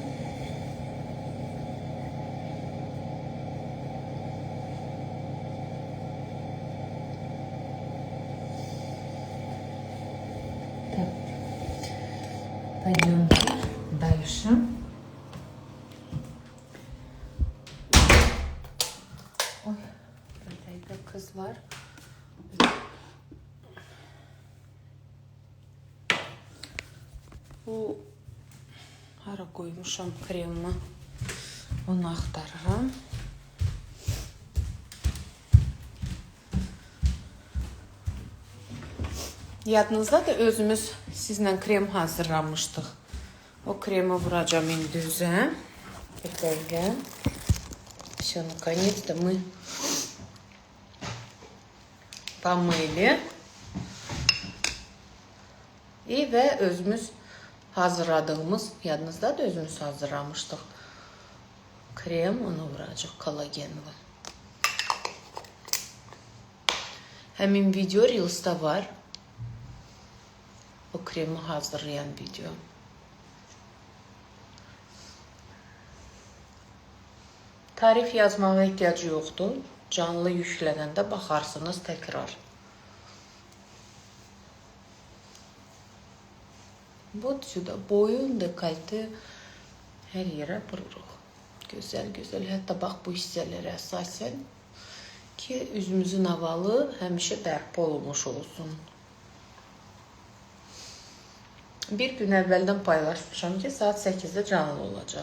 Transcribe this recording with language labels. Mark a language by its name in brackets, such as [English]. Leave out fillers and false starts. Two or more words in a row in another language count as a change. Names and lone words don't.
[Russian] Так. Пойдемте дальше. Ой, [Azerbaijani] buradaydı kızlar. Bu hara koymuşam kremi. Onu aktarırım. Yadınızda da özümüz sizlə krem hazırlamışdıq. O kremi vuracağım indi üzə. Bir dəqiqə. [Russian] Все, наконец-то мы помыли. [Azerbaijani] Və özümüz hazırladığımız, yadınızda da özümüz hazırlamışdıq. Krem, onu vuracaq kolagenli. Həmin video Reels'da var. O kremi hazırlayan video. Tarif yazmağa ehtiyacı yoxdur. Canlı yüklədəndə baxarsınız təkrar. [Russian] Вот сюда [Azerbaijani] boyun, dekolte, Hər yerə vururuq. Gözəl-gözəl. Hətta bax bu hissələrə əsasən ki, üzümüzün havalı həmişə bərpa olmuş olsun. Bir gün əvvəldən paylaşmışam ki, saat 8-də canlı olacaq.